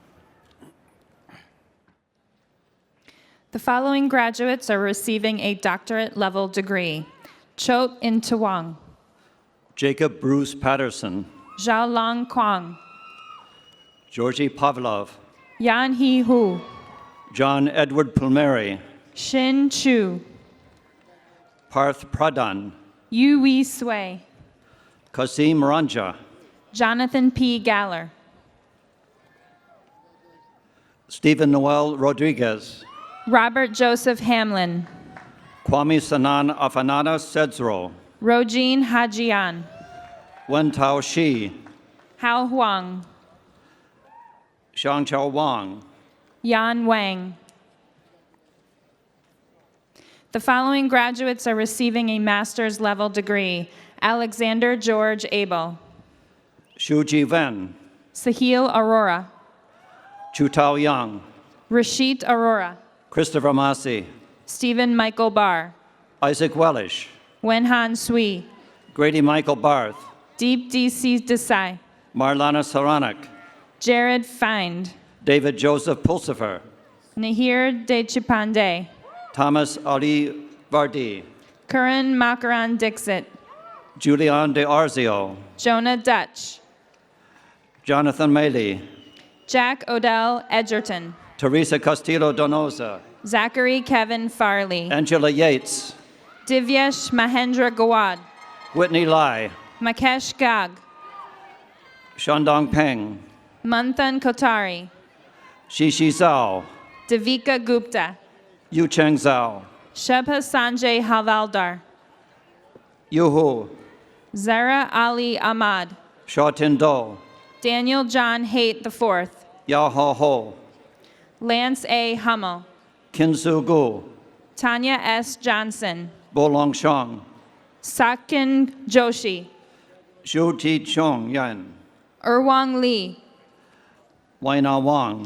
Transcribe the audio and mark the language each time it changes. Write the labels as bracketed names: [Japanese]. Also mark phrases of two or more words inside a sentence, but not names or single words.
[English] The following graduates are receiving a doctorate level degree. Chot In Tawang, Jacob Bruce Patterson, Zhao Long Kwang, Georgie Pavlov, Yan Hee Hu, John Edward Palmieri, Shin Chu, Parth Pradhan, Yu Wee Sui, Kasim Ranja, Jonathan P. Galler, Stephen Noel Rodriguez, Robert Joseph Hamlin, Kwame Sanan Afanana Sedzro, Rojin Hajian, Wen Tao Shi, Hao Huang, Xiang Chao Wang, Yan Wang. The following graduates are receiving a master's level degree. Alexander George Abel, Xu Ji Wen, Sahil Arora, Chu Tao Yang, Rashid Arora, Christopher Massey, Stephen Michael Barr, Isaac Wellish, Wenhan Sui, Grady Michael Barth, Deep DC Desai, Marlana Saranak, Jared Find, David Joseph Pulsifer, Nahir Dechipande, Thomas Ali Vardi, Curran Makaran Dixit, Julian De Arzio, Jonah Dutch, Jonathan Maley, Jack Odell Edgerton, Teresa Castillo Donosa, Zachary Kevin Farley, Angela Yates, Divyesh Mahendra Gawad, Whitney Lai, Makesh Gag, Shandong Peng, Manthan Kotari, Shishi Zhao, Devika Gupta, Yu Cheng Zhao, Shebha Sanjay Havaldar, Yuhu, Zara Ali Ahmad, Shaw Tin Do, Daniel John Haight IV, Yao Ho Ho, Lance A. Hummel, Kin Su Gu, Tanya S. Johnson, Bo Long Shong, Sakin Joshi, Xu Ti Chong Yan, Urwang Lee, Waina Wang,